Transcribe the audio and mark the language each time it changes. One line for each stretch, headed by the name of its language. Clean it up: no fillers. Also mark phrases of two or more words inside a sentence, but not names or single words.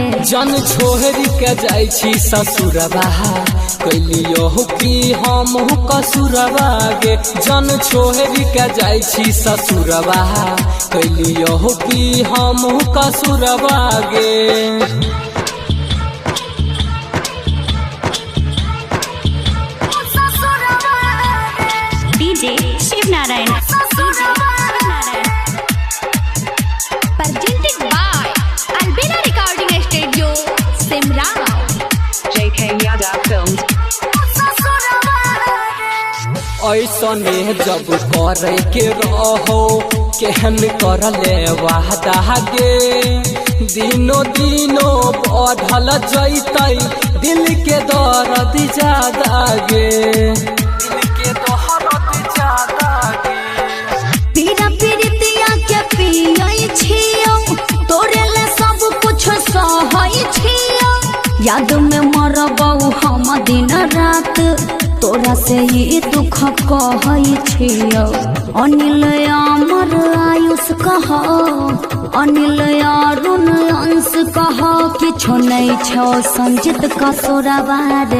Maithili: जन छोड़ के जाई छी ससुरवा कैलियो कि हम कसुरवा गे जन छोड़ के जाई छी ससुरवा कैलियो कि हम कसुरवा गे डीजे शिव नारायण
English: presented by
Maithili: Albina Recording Studio सिमरा। JK Yada Films. ऐसने जब करे के रहो केहन कर ले वादा गे दिनो दिनो बढ़ल जैतै दिल के दर्द ज्यादा गे दिल के दर्द ज्यादा गे पीरा पीरितिया के पियै छियो तोरे ले सब कुछ सहै छियो याद में मरबौ हम दिन रात तोरा से ये दुख कहै छियो अनिल अमर आयुष कह अनिल अरुण अंश कह किछो नहीं छो संजित कसुरवा रे